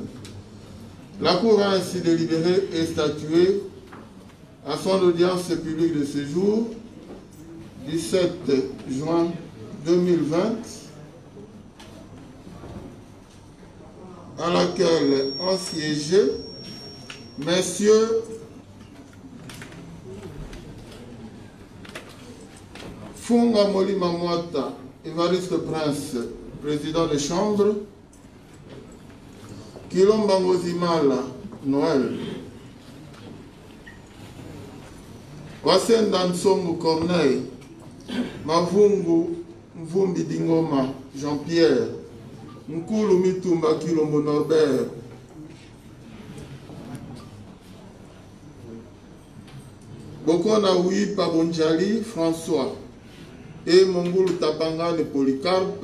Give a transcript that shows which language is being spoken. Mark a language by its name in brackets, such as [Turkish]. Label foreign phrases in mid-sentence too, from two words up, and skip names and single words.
[French] La Cour a ainsi délibéré et statué à son audience publique de ce jour, 17 juin 2020, à laquelle ont siégé messieurs Funga Molima Mwata, Évariste Prince, président de chambre, Kilomba Ngozimala, Noël, Wasenda Nsongo Corneille, Mavungu Mvumbi Dingoma, Jean-Pierre, Nkulu Mitumba Kilombo Norbert, Bokona Ouipa Bonjali, François, et Mongulu Tabangane Polycarpe,